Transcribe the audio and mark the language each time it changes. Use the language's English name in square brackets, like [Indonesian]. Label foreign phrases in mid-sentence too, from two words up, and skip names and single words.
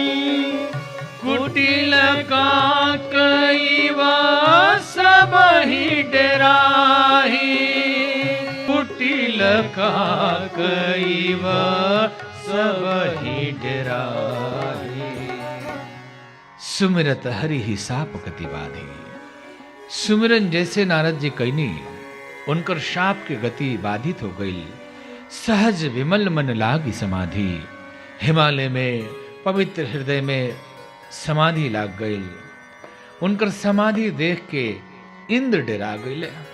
[Awadhi] कुटिल का कईवा सब ही डराही, कुटिल का कईवा सब ही डराही। सुमिरत हरि ही साप गति बाधे। [Bhojpuri] सुमिरन जैसे नारद जी कईनी, उनकर शाप के गति बाधित हो गई। [Awadhi] सहज विमल मन लागी समाधि, [Bhojpuri] हिमालय में पवित्र हृदय में समाधि लाग गई। उनकर समाधि देख के इंद्र डरा गए।